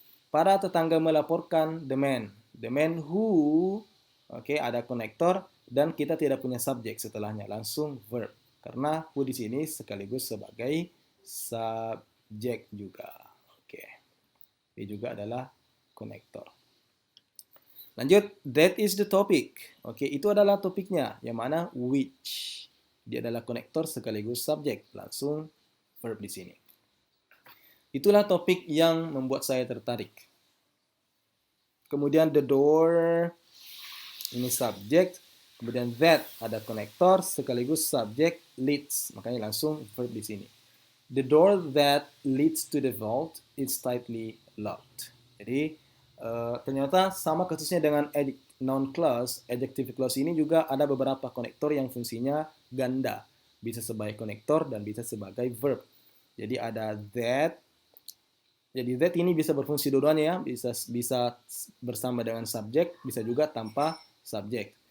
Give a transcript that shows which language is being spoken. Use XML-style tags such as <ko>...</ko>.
<id>Para tetangga melaporkan</id> <en>the man who,</en> <id>ada konektor dan kita tidak punya subjek setelahnya, langsung verb. Karena who di sini sekaligus sebagai subjek juga. Ini juga adalah konektor. Lanjut,</id> <en>that is the topic.</en> <id>Itu adalah topiknya, yang mana which. Dia adalah konektor sekaligus subjek, langsung verb di sini. Itulah topik yang membuat saya tertarik. Kemudian the door, ini subjek. Kemudian that ada konektor sekaligus subjek leads, makanya langsung verb di sini.</id> <en>The door that leads to the vault is tightly locked.</en> <id>Jadi ternyata sama kasusnya dengan noun clause, adjective clause ini juga ada beberapa konektor yang fungsinya ganda, bisa sebagai konektor dan bisa sebagai verb. Jadi ada that. Jadi that ini bisa berfungsi dua-duanya ya, bisa bersama dengan subjek, bisa juga tanpa subjek.</id>